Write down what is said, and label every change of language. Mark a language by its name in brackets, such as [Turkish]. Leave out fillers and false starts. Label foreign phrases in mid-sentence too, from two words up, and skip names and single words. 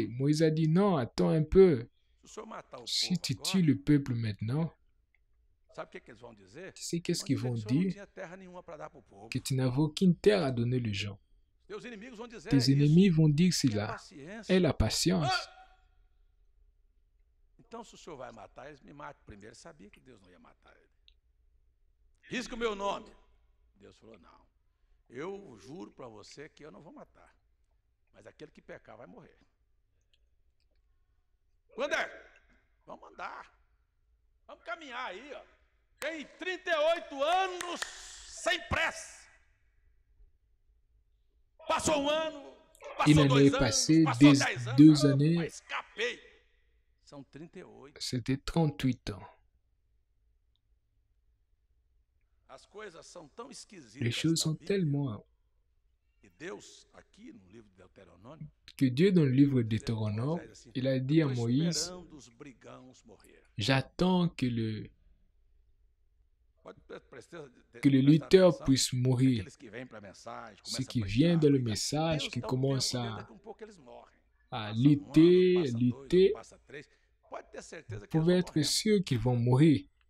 [French] Moïse a dit, non, attends un peu. Si tu tues le peuple maintenant, tu sais qu'est-ce qu'ils vont dire? Que tu n'avais aucune terre à donner aux gens. Tes ennemis vont dire cela. Aie la patience. [Portuguese] Então, se o senhor vai matar eles, me mate primeiro. Ele sabia que Deus não ia matar ele. Risca o meu nome. Deus falou, não. Eu juro para você que eu não vou matar. Mas aquele que pecar vai morrer. Quando é? Vamos andar. Vamos caminhar aí, ó. Tem 38 anos sem pressa. Passou um ano, passou 2 anos, passou 10 anos. [French] 2 années. [Portuguese] Escapei. São 38. [French] C'était 38 ans. [Portuguese] As coisas são tão esquisitas. [French] Les choses sont tellement... [Portuguese] E Deus, aqui no livro de Deutéronômio, [French] que Dieu, dans le livre de Deutéronome, il a dit à Moïse, j'attends que le lutteur puisse mourir. Ceux qui viennent dans le message, qui commencent à lutter, vous pouvez être sûr qu'ils vont mourir.